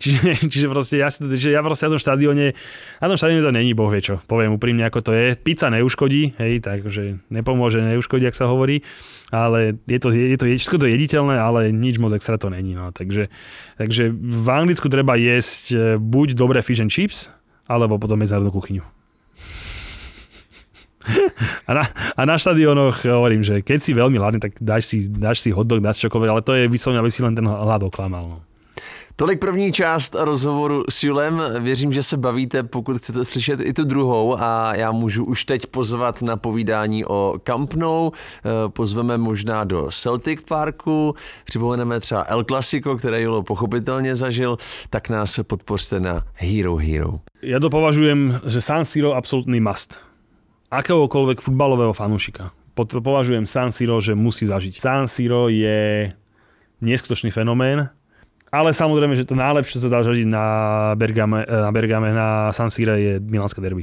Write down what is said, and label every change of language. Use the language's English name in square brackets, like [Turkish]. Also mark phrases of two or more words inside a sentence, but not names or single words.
[Slovak] Čiže proste ja proste na tom štadióne to není boh vie čo. Poviem úprimne, ako to je. Pizza neuškodí, hej, takže nepomôže, neuškodí, ak sa hovorí, ale všetko to jediteľné, ale nič moc extra to není. No. Takže v Anglicku treba jesť buď dobré [English] fish and chips, [Slovak] alebo potom medzinárodnú kuchyňu. A na štadiónoch hovorím, že keď si veľmi hladný, tak dáš si hotdog, dáš čokoľvek, ale to je vyslovene, aby si len ten hlad oklamal. No. [Czech] Tolik první část rozhovoru s Julem. Věřím, že se bavíte, pokud chcete slyšet i tu druhou a já můžu už teď pozvat na povídání o Camp Nou. Pozveme možná do Celtic Parku, připomeneme třeba El Clasico, které Julo pochopitelně zažil, tak nás podpořte na Hero. [Slovak] Ja to považujem, že San Siro absolútny must. Akéhokoľvek futbalového fanúšika. Považujem San Siro, že musí zažiť. San Siro je neskutočný fenomén, ale samozrejme, že to najlepšie, čo dá zažiť na Bergame, na San Sire je milánske derby.